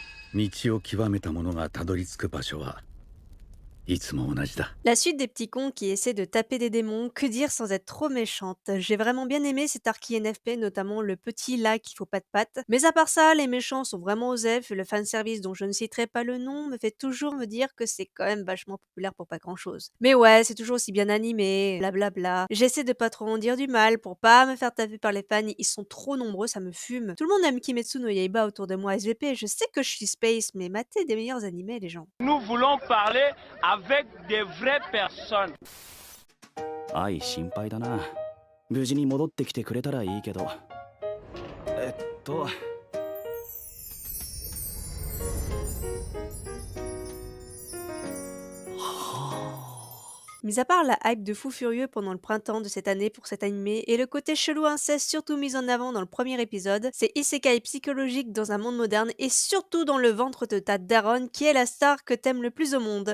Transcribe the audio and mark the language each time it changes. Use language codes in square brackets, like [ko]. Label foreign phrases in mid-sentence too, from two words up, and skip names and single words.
[ja] 道を極めた者がたどり着く場所はいつも同じだ。 [fr] La suite des petits cons qui essaient de taper des démons, que dire sans être trop méchante? J'ai vraiment bien aimé cet arc INFP, notamment le petit là qui faut pas de pattes. Mais à part ça, les méchants sont vraiment osef et le fanservice dont je ne citerai pas le nom me fait toujours me dire que c'est quand même vachement populaire pour pas grand chose. Mais ouais, c'est toujours aussi bien animé, blablabla. J'essaie de pas trop en dire du mal pour pas me faire taper par les fans, ils sont trop nombreux, ça me fume. Tout le monde aime Kimetsu no Yaiba autour de moi SVP, je sais que je suis space, mais matez des meilleurs animés les gens. Nous voulons parler avec des vraies personnes. [ja] 愛心配だな。無事に戻ってきてくれたらいいけど。えっと [fr] Mis à part la hype de fou furieux pendant le printemps de cette année pour cet animé et le côté chelou inceste surtout mis en avant dans le premier épisode, c'est isekai psychologique dans un monde moderne et surtout dans le ventre de ta daronne qui est la star que t'aimes le plus au monde.